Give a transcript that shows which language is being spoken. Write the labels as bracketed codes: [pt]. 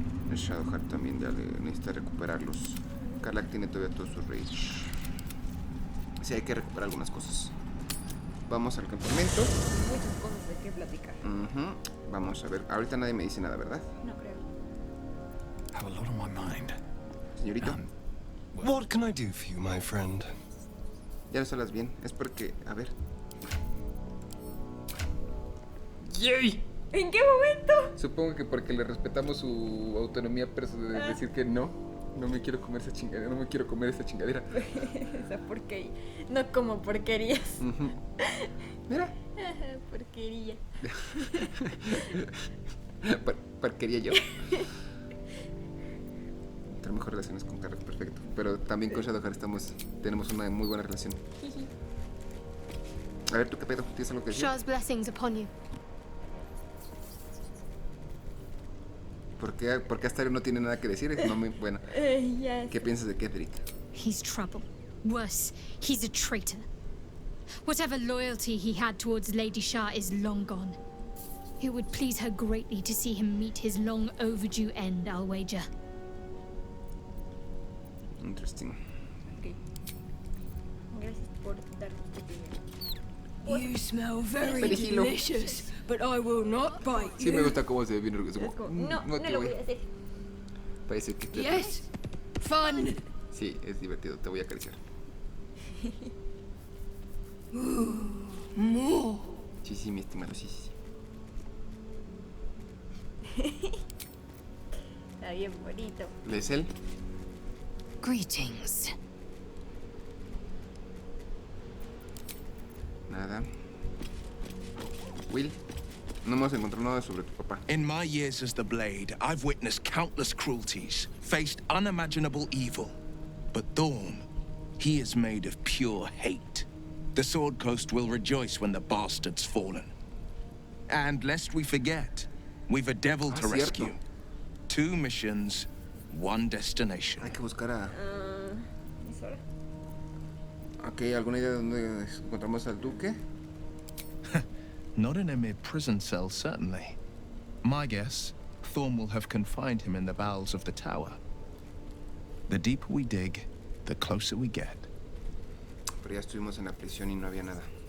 [es] El Shadowheart también ya necesita recuperarlos. Karlach tiene todavía todo su rage. Sí, hay que recuperar algunas cosas. Vamos al campamento. Muchas cosas de qué platicar. Vamos a ver. Ahorita nadie me dice nada, ¿verdad? No creo. [en] Have a lot on my mind. [es] Señorito. [en] What can I do for you, my friend? [es] Ya lo hablas bien. Es porque, a ver. ¡Yay! ¿En qué momento? Supongo que porque le respetamos su autonomía de decir que no me quiero comer esa chingadera, no me quiero comer esa chingadera. Esa porquería. No como porquerías. Mira. Porquería. Porquería yo. Tener mejores relaciones con Karlach, perfecto. Pero también con Shadowheart tenemos una muy buena relación. A ver, ¿tú qué pedo? ¿Tienes algo que decir? [en] Shah's blessings upon you. [es] ¿Por qué Astario no tiene nada que decir? Es muy bueno. [en] Yes. [es] ¿Qué piensas de Ketheric? [en] He's trouble. Worse, he's a traitor. Whatever loyalty he had towards Lady Shah is long gone. It would please her greatly to see him meet his long overdue end, I'll wager. Interesting. Okay. [es] Gracias por dar tu opinión. [en] You smell very delicious, but I will not bite you. [es] Sí me gusta cómo se ve bien orgulloso. No lo voy a hacer. Parece que te... [en] Yes, fun. [es] Sí, es divertido, te voy a acariciar. [en] More. [es] Sí, mi estimado, sí. Está bien bonito. ¿Lees él? [en] Greetings. [es] Nada. Wyll, no hemos encontrado nada sobre tu papá. [en] In my years as the Blade, I've witnessed countless cruelties, faced unimaginable evil. But Thorn, he is made of pure hate. The Sword Coast will rejoice when the bastard's fallen. And lest we forget, we've a devil to rescue. 2 missions, 1 destination. [es] Hay que buscar a... ¿Es hora? Ok, ¿alguna idea de dónde encontramos al duque? [en] Not in a mere prison cell, certainly. My guess, Thorn will have confined him in the bowels of the tower. The deeper we dig, the closer we get. [es] Pero ya estuvimos en la prisión y no había nada.